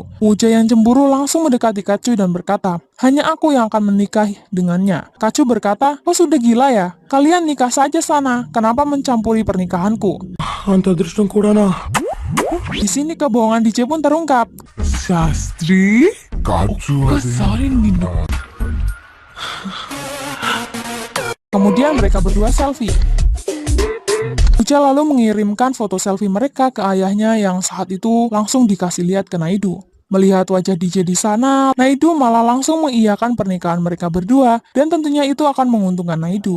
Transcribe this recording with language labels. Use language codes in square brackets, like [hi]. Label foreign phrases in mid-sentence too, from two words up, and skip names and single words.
[id] Pooja yang cemburu langsung mendekati Kacu dan berkata, hanya aku yang akan menikah dengannya. Kacu berkata, kau sudah gila ya? Kalian nikah saja sana. Kenapa mencampuri pernikahanku? [te] అంతదృష్టం కూడానా. [id] Di sini kebohongan DJ pun terungkap. Shastri? [te] ఖర్చు అది [en] Sorry Nino. [id] Kemudian mereka berdua selfie. Pooja lalu mengirimkan foto selfie mereka ke ayahnya yang saat itu langsung dikasih lihat ke Naidu. Melihat wajah DJ di sana, Naidu malah langsung mengiyakan pernikahan mereka berdua dan tentunya itu akan menguntungkan Naidu.